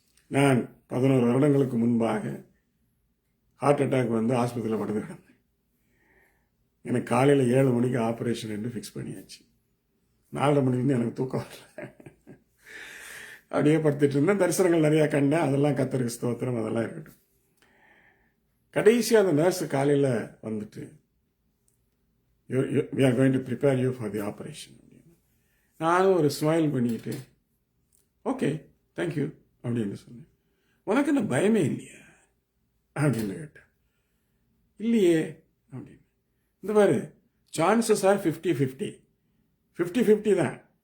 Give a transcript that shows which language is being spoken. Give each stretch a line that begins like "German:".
Tamil: நான் 11 வருடங்களுக்கு முன்பாக ஹார்ட் அட்டாக் வந்து ஆஸ்பத்திரியில் படுத்து கிடந்தேன். எனக்கு காலையில் 7 மணிக்கு ஆப்ரேஷன் என்று ஃபிக்ஸ் பண்ணியாச்சு. 4:30 மணிலேருந்து எனக்கு தூக்கம் வரல. அப்படியே படுத்துட்டு இருந்தேன். தரிசனங்கள் நிறையா கண்டேன். அதெல்லாம் கர்த்தருக்கு ஸ்தோத்திரம், அதெல்லாம் இருக்கட்டும். கடைசியாக அந்த நர்ஸு காலையில் வந்துட்டு,
English: we are going to prepare you for the operation.
Tamil: நானும் ஒரு ஸ்மைல் பண்ணிக்கிட்டு, ஓகே தேங்க்யூ அப்படின்னு சொன்னேன். உனக்கு என்ன பயமே இல்லையா அப்படின்னு கேட்டேன். இல்லையே அப்படின்னு. இந்த பாரு, சான்சஸ் ஆர் 50-50. 50-50 தான்.